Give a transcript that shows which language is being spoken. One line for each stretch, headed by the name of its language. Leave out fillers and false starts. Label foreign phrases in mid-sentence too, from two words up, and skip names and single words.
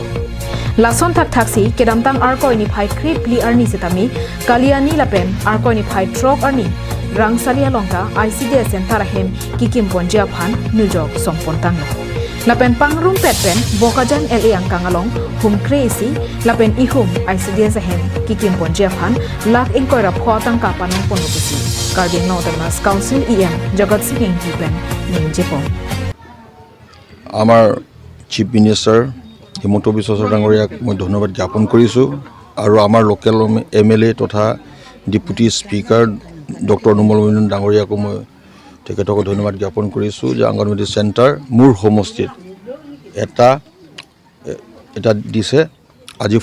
Karbi: Lason tak taksi kedamtang arkoi ni phai krip li arni setami kaliani lapen arkoi ni phai trok arni rangsalia longta ICDS Centre ahem kekimji aphan nujok sompontang lo. Lapen pangrum petpen bokajan LA ang kangalong hum crazy lapen ihum ICDS ahem kekimji aphan lak ingkoi rap khotang kapanong ponopusi. Karbiang Northerners Council EM Jagat Singh Engti pen ningjepon.
Assamese: আমাৰ
English: chief minister
Assamese: হিমন্ত বিশ্ব শৰ্মা ডাঙৰীয়াক মই ধন্যবাদ জ্ঞাপন কৰিছোঁ আৰু আমাৰ লোকেল MLA তথা
English: deputy speaker doctor
Assamese: নুমল মোমিন ডাঙৰীয়াকো মই তেখেতক ধন্যবাদ জ্ঞাপন কৰিছোঁ যে অংগনবাড়ী চেণ্টাৰ মোৰ হোমষ্টেত এটা দিছে আজি